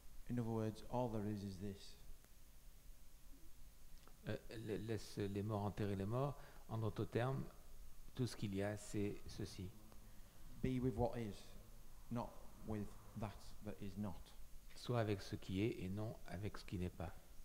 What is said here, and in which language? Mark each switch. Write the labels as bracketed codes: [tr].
[en] In other words, all there is this. [fr] Laisse les morts enterrer les morts. En d'autres termes, tout ce qu'il y a, c'est ceci. [en] Be with what is, not with that is not. [fr] Sois avec ce qui est et non avec ce qui n'est pas.